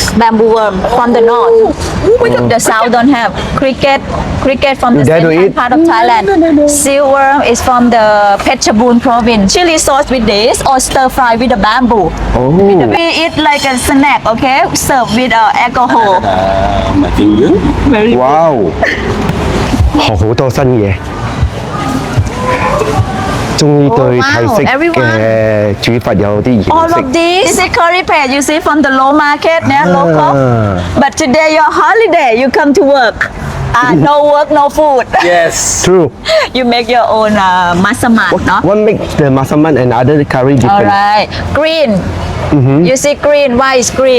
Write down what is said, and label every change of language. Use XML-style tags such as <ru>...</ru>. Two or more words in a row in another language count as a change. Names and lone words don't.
<en>Bamboo worm from the north. The south don't have cricket from the You dare to central eat? part of Thailand. Silkworm is from the Phetchabun province. Chili sauce with this or stir fry with the bamboo. Oh. We eat like a snack, okay? Serve with alcohol. my finger. Very</en> <yue>Wow. 學好多新嘢。終於對泰式 嘅煮法有啲認</yue> <en>All</en> <yue>識。</yue> <en>of this is curry paste you see from the low market, local. But today your holiday, you come to work. No work, no food. Yes. True. You make your own masaman, no? What makes the masaman and other curry different? Alright. Green. You see green. Why is green?</en>